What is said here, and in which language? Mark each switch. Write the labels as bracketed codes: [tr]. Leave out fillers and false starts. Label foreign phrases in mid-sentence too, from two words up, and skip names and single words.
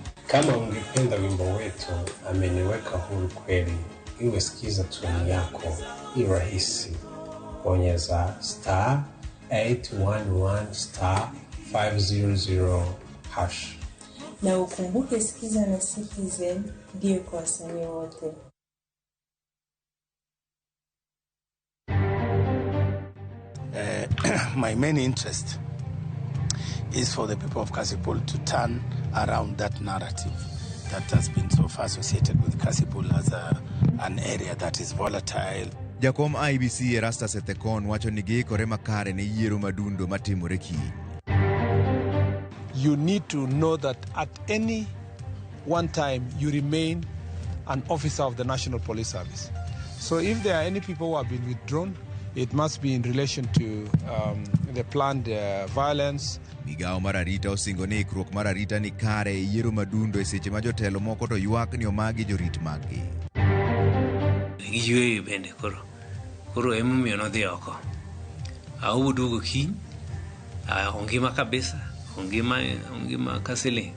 [sw] Kama ungependa wimbo wetu ameniweka huru kweli, iwe sikiza tuni yako, ni rahisi. Bonyeza *811*500#. Na ukumbuke sikiza na Citizen ndio kwa wasanii wote. [en] My main interest is for the people of Kasipul to turn around that narrative that has been so far associated with Kasipul as an area that is volatile. [luo] Jakom IBC Erastus Ethekon wacho ni giikore makare ne yiero madundo matimore kiny. [en] You need to know that at any one time you remain an officer of the National Police Service. So if there are any people who have been withdrawn, it must be in relation to the planned violence. [luo] Migao mar arita osingo ni ikruok mar arita ni kare yiero madundo e seche ma jotelo moko to ywak ni omagi jorit maggi. Yweyo bende koro emomiyo nodhi oko. Auduogo kiny, ongima kabisa, ongima kasiling.